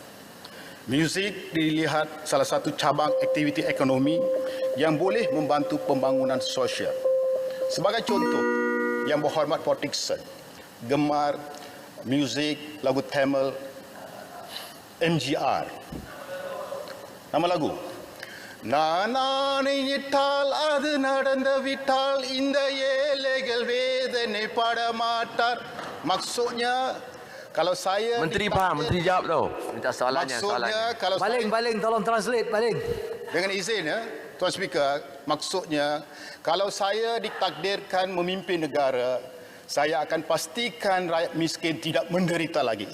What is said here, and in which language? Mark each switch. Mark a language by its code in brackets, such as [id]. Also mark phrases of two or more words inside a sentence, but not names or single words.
[ms] Muzik dilihat salah satu cabang aktiviti ekonomi yang boleh membantu pembangunan sosial. Sebagai contoh, Yang Berhormat Paul Dickson gemar muzik lagu Tamil MGR. Nama lagu [ta] நான் நினைத்தால் அது நடந்து விட்டால் இந்த ஏழைகள் வேதனை படமாட்டார். [ms] Maksudnya kalau saya Menteri faham, Menteri jawab tu. Minta soalannya, maksudnya kalau baling tolong translate baling. Dengan izin ya, Tuan Speaker, maksudnya kalau saya ditakdirkan memimpin negara, saya akan pastikan rakyat miskin tidak menderita lagi.